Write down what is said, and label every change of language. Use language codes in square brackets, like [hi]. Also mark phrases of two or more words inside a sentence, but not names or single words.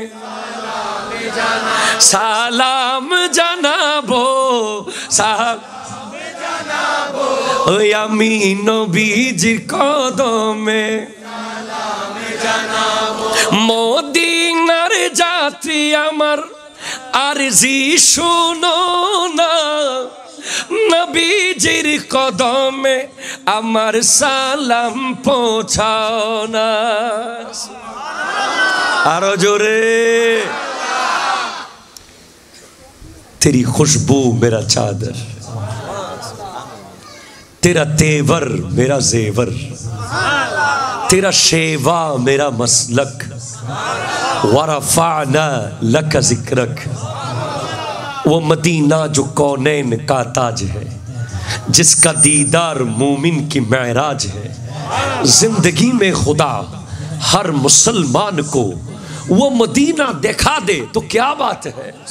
[bn] সালাম জানাবো, ওই আমি নবীজির কদমে মদিনার যাত্রী আমার আরজি শুনো না, নবীজির কদমে আমার সালাম পৌঁছাও না, আরো জোরে, [ur] تیری خوشبو میرا چادر، تیرا تیور میرا زیور، تیرا شیوہ میرا مسلک, [ar] ورفعنا لك ذكرك, [ur] وہ مدینہ جو کونین کا تاج ہے، جس کا دیدار مومن کی معراج ہے، زندگی میں خدا ہر مسلمان کو وہ مدینہ دکھا دے تو کیا بات ہے,